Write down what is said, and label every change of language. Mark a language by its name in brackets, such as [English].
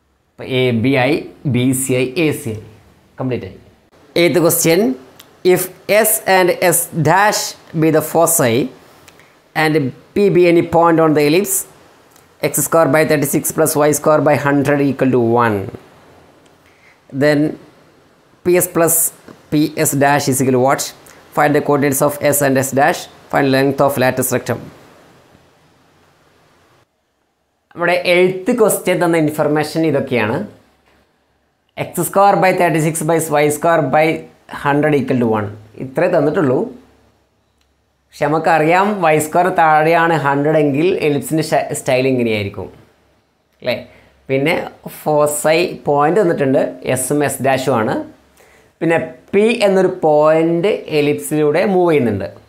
[Malayalam] അപ്പോൾ A B ആയി, B C ആയി, എ സി ആയി, കംപ്ലീറ്റ് ആയി. [English] 8th question, if S and S dash be the foci and P be any point on the ellipse, x² by 36 plus y² by 100 equal to 1, then PS plus PS dash is equal to what? Find the coordinates of S and S dash. Find length of lattice rectum. [Malayalam] നമ്മുടെ 8th question തന്ന information ഇതൊക്കെയാണ്. [English] x² by 36 by y² by 100 equal to 1 [Malayalam] ഇത്രേ തന്നിട്ടുള്ളൂ. പക്ഷെ നമുക്കറിയാം y² താഴെയാണ് 100 എങ്കിൽ എലിപ്സിൻ്റെ style ഇങ്ങനെയായിരിക്കും അല്ലേ. പിന്നെ ഫോസൈ പോയിൻ്റ് തന്നിട്ടുണ്ട്, എസും എസ് ഡാഷും ആണ്. പിന്നെ പി എന്നൊരു പോയിൻ്റ് എലിപ്സിലൂടെ മൂവ് ചെയ്യുന്നുണ്ട്.